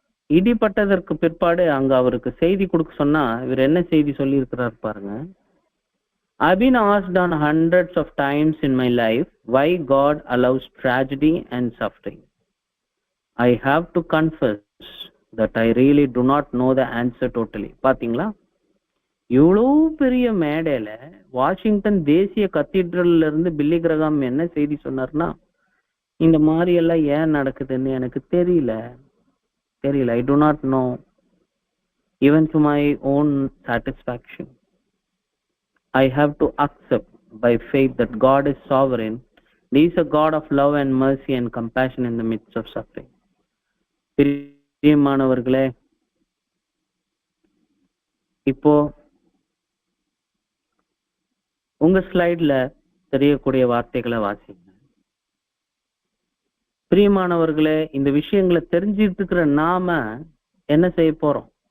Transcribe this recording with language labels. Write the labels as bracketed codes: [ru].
[ta] இடிப்பட்டதற்கு பிற்பாடு அங்க அவருக்கு செய்தி கொடுக்க சொன்னா இவர் என்ன செய்தி சொல்லி இருக்கிறார் பாருங்க. [en] I've been asked on hundreds of times in my life why God allows tragedy and suffering. I have to confess that I really do not know the answer totally. [ta] பாத்தீங்களா, இவ்வளவு பெரிய மேடையில வாஷிங்டன் தேசிய கத்தீட்ரல்ல இருந்து பில்லி கிரகாம் என்ன செய்தி சொன்னார்னா, இந்த மாதிரி எல்லாம் ஏன் நடக்குதுன்னு எனக்கு தெரியல. [en] I do not know. Even to my own satisfaction, I have to accept by faith that God is sovereign. He is a God of love and mercy and compassion in the midst of suffering. [ta] பிரியமானவர்களே, இப்போ உங்க ஸ்லைட்ல தெரியக்கூடிய வார்த்தைகளை வாசிங்க. பிரியமானவர்களே, இந்த விஷயங்களை தெரிஞ்சிட்டு இருக்கிற நாம என்ன செய்ய போறோம்?